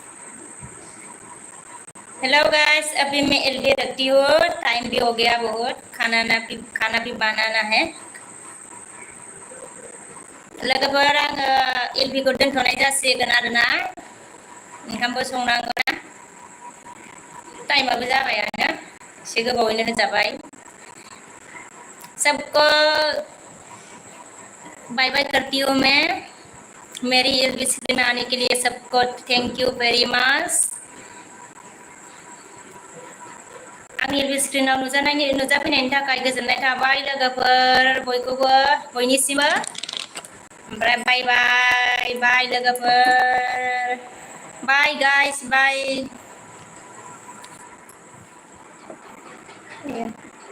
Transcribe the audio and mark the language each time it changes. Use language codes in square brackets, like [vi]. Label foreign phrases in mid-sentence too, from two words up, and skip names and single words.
[en] hello guys [hi] अभी मैं एलबी रखती हूँ टाइम भी हो गया बहुत खाना भी बनाना है [brx] लोगोफोर आङो एलबिखौ दोनथ'नाय जासिगोन आरोना ओंखामबो संनांगौ ना टाइमाबो जाबायानो एसे गोबावैनो होजाबाय [hi] सबको [en] bye bye [hi] करती हूँ मैं मेरी एलबी स्क्रीन में आने के लिए सबको [en] thank you very much [brx] आंनि एलबी स्क्रीनाव नुजाफैनायनि थाखाय गोजोननाय थाबाय लोगोफोर बयखौबो बयनिसिमबो ओमफ्राय [en] bye bye bye [brx] लोगोफोर [en] bye guys bye